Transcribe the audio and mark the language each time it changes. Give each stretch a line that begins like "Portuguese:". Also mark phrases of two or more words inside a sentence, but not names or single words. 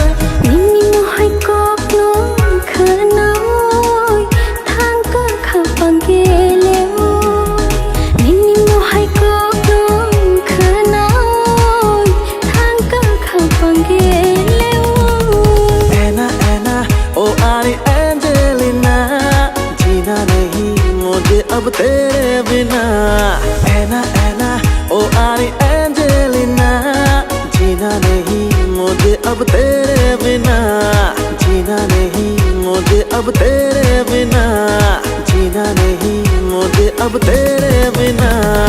Kok Borok: Nini mo hai kok no khanoi thang ka khapang gele Nini mo hai kok no khanoi thang ka khapang gele
Hindi: Oh Ari Angelina जीना नहीं मुझे अब तेरे बिना ऐना Oh Ari Angelina जीना नहीं मुझे अब तेरे बिना जीना नहीं मुझे अब तेरे बिना जीना नहीं मुझे अब तेरे बिना